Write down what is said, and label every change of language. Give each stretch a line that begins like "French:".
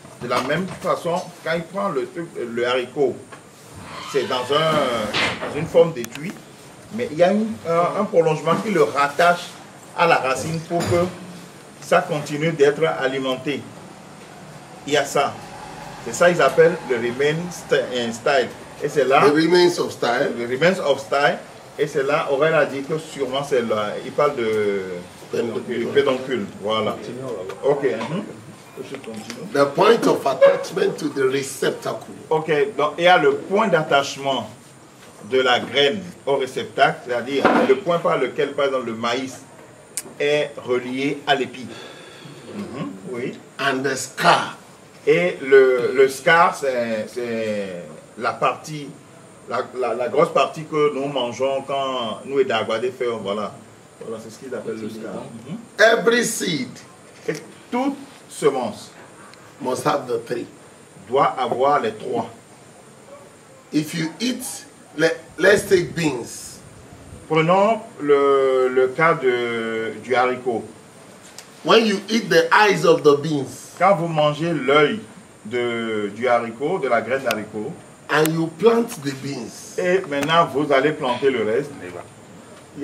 French: De la même façon, quand il prend le haricot, c'est dans une forme d'étui, mais il y a un prolongement qui le rattache à la racine pour que ça continue d'être alimenté. Il y a ça. C'est ça qu'ils appellent le remain style. Et c'est là,
English: The remains of style.
French: le remains of style, et c'est là, Aurèle a dit que sûrement c'est là, il parle de pédoncule. Voilà. Ok. Je continue.
English: The point of attachment to the receptacle.
French: Ok, donc il y a le point d'attachement de la graine au réceptacle, c'est-à-dire le point par lequel, par exemple, le maïs est relié à l'épi. Oui.
English: And the scar.
French: Et le scar, c'est la partie, la grosse partie que nous mangeons quand nous et d'Aguadé faisons, voilà. Voilà, c'est ce qu'ils appellent le scar.
English: Every seed
French: Et toute semence
English: must have the 3.
French: doit avoir les 3.
English: If you eat, let's take beans.
French: Prenons le cas du haricot.
English: When you eat the eyes of the beans
French: Quand vous mangez l'œil du haricot, de la graine d'haricot,
English: and you plant the beans,
French: et maintenant vous allez planter le reste, il